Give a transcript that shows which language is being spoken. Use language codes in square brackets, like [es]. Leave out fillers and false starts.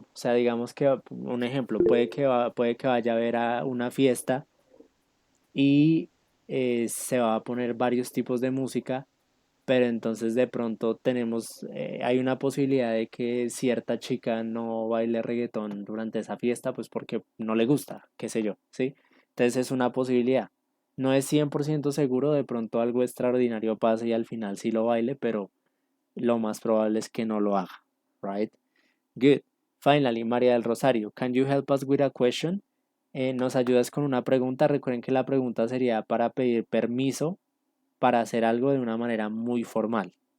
[es] O sea, digamos que, un ejemplo, puede que vaya a ver a una fiesta y se va a poner varios tipos de música, pero entonces de pronto hay una posibilidad de que cierta chica no baile reggaetón durante esa fiesta, pues porque no le gusta, qué sé yo, ¿sí? Entonces es una posibilidad. No es 100% seguro, de pronto algo extraordinario pase y al final sí lo baile, pero lo más probable es que no lo haga, right? [en] Good. Finally, María del Rosario, can you help us with a question? [es] ¿Nos ayudas con una pregunta? Recuerden que la pregunta sería para pedir permiso para hacer algo de una manera muy formal.